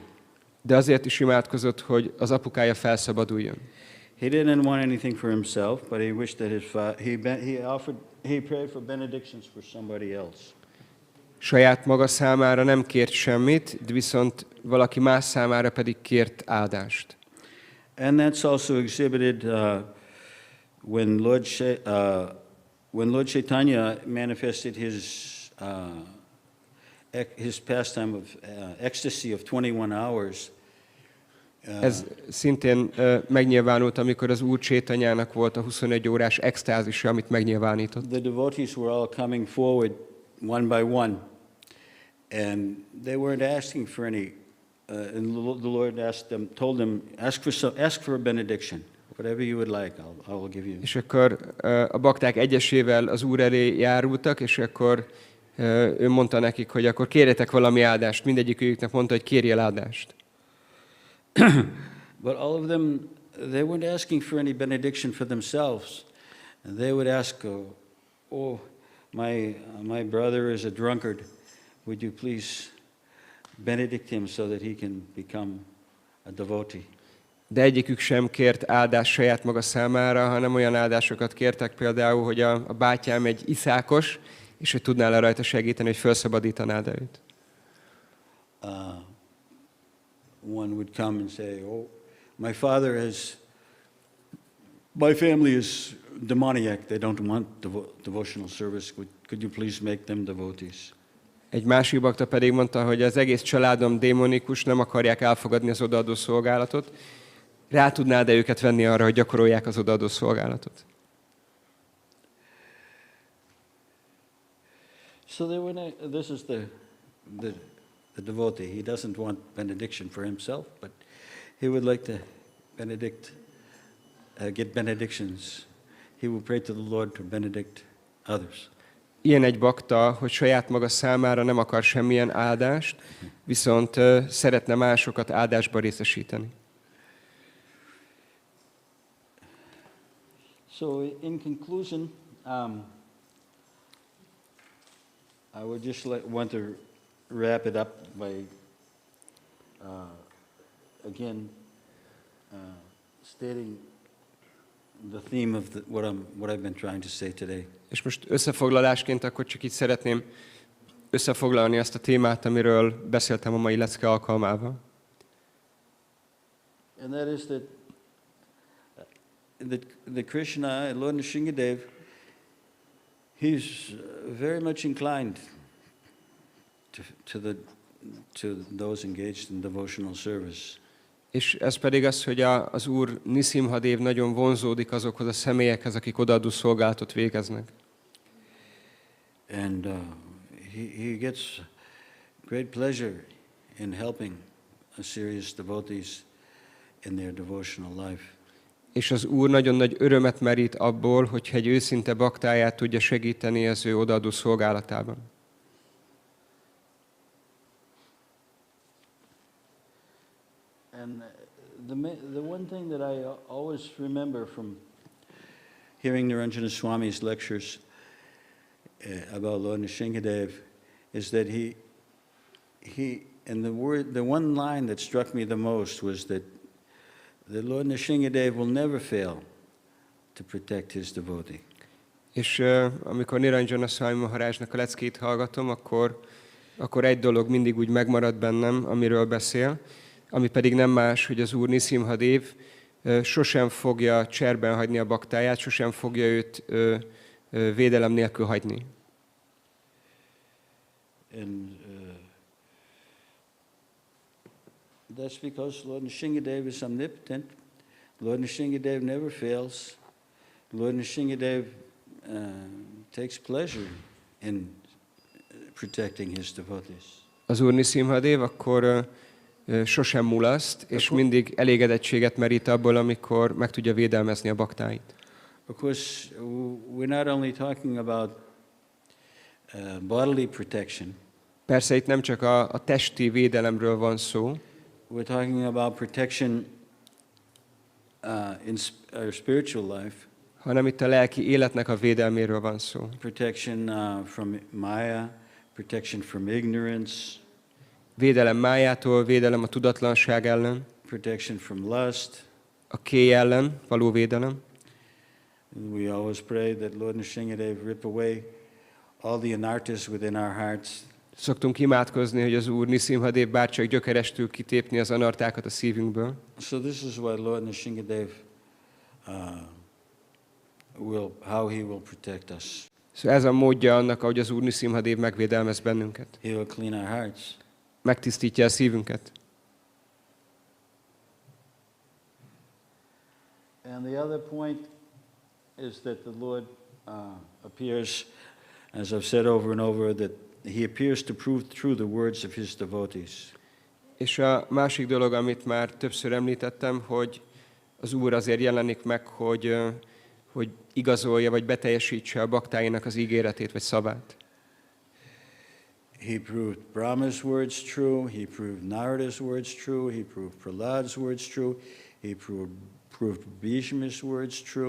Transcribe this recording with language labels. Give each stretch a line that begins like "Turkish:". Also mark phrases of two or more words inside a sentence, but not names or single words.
Hungarian: De azért is imádkozott, hogy az apukája felszabaduljon.
English: He didn't want anything for himself, but he wished that he prayed for benedictions for somebody else.
Hungarian: Saját maga számára nem kért semmit, de viszont valaki más számára pedig kért áldást.
English: And that's also exhibited when Lord Chaitanya manifested his pastime of ecstasy of 21 hours.
Hungarian: Ez szintén megnyilvánult, amikor az Úr Chaitanyának volt a 21 órás extázisa, amit megnyilvánított.
English: The devotees were all coming forward one by one, and they weren't asking for and the Lord told them, ask for a benediction. Whatever you would like, I will give you.
Hungarian: És akkor a bakták egyesével az Úr elé járultak, és akkor ő mondta nekik, hogy akkor kérjetek valami áldást. Mindegyiküknek mondta, hogy kérjél áldást.
English: But all of them, they weren't asking for any benediction for themselves. And they would ask, my brother is a drunkard. Would you please benedict him so that he can become a devotee?
Hungarian: De egyikük sem kért áldást saját maga számára, hanem olyan áldásokat kértek például, hogy a bátyám egy iszákos, és hogy tudnál le rajta segíteni, hogy felszabadítanád őt.
English: One would come and say, my family is demoniac. They don't want devotional service. Could you please make them devotees?
Hungarian: Egy másik bakta pedig mondta, hogy az egész családom démonikus, nem akarják elfogadni az odaadó szolgálatot. Rá tudnád-e őket venni arra, hogy gyakorolják az odaadó szolgálatot?
English: So this is the devotee. He doesn't want benediction for himself, but he would like to get benedictions. He will pray to the Lord to benedict others.
Hungarian: Ilyen egy bakta, hogy saját maga számára nem akar semmilyen áldást, viszont szeretne másokat áldásba részesíteni.
English: So in conclusion, I would just want to wrap it up by again stating the theme of what I've been trying to say today.
Hungarian: És most összefoglalásként akkor csak így szeretném összefoglalni azt a témát, amiről beszéltem a mai lecke alkalmával.
English: And that is that Krishna, Lord Nrsimha, he's very much inclined to those engaged in devotional service.
Hungarian: És ez pedig az, hogy az Úr Nṛsimha Dév nagyon vonzódik azokhoz a személyekhez, akik odaadó szolgálatot végeznek.
English: And he gets great pleasure in helping a serious devotees in their devotional life.
Hungarian: És az Úr nagyon nagy örömet merít abból, hogyha egy őszinte baktáját tudja segíteni az ő odaadó szolgálatában.
English: And the one thing that I always remember from hearing Niranjana Swami's lectures about Lord Nrsimha Dev is that and the one line that struck me the most was that the Lord Nrsimha Dev will never fail to protect his devotee.
Hungarian: És amikor Niranjana Swami Maharajnak a leckét hallgatom, akkor egy dolog mindig úgy megmarad bennem, amiről beszél, ami pedig nem más, hogy az Úr Nṛsimha Dév sosem fogja cserben hagyni a baktáját, sosem fogja őt védelem nélkül hagyni.
English: And that's because Lord Nrsimha Dev is omnipotent. Lord Nrsimha Dev never fails. Lord Nrsimha Dev takes pleasure in protecting his devotees.
Hungarian: Az Úr Nṛsimha Dév akkor sosem mulaszt, és mindig elégedettséget merít abból, amikor meg tudja védelmezni a baktáit.
English: Of course, we're not only talking about bodily protection.
Hungarian: Persze itt nem csak a testi védelemről van szó.
English: We're talking about protection in our spiritual life.
Hungarian: Hanem itt a lelki életnek a védelméről van szó.
English: Protection from Maya, protection from ignorance.
Hungarian: Védelem májától, védelem a tudatlanság ellen.
English: Protection from lust.
Hungarian: A kély ellen való védelem.
English: We always pray that Lord Nrsimha Dev rip away all the anarthas within our hearts.
Hungarian: Szoktunk imádkozni, hogy az Úr Nṛsimha Dév bárcsak gyökerestül kitépni az anartákat a szívünkből.
English: So this is why Lord Nrsimha Dev how he will protect us.
Hungarian: Szóval ez a módja annak, ahogy az Úr Nṛsimha Dév megvédelmez bennünket.
English: He will clean our hearts.
Hungarian: Megtisztítja a szívünket.
English: And the other point is that the Lord appears, as I've said over and over, that he appears to prove true the words of his devotees.
Hungarian: És a másik dolog, amit már többször említettem, hogy az Úr azért jelenik meg, hogy igazolja vagy beteljesítse a baktáinak az ígéretét vagy szavát.
English: He proved Brahma's words true, he proved Narada's words true, he proved Prahlad's words true, he proved Bhishma's words true.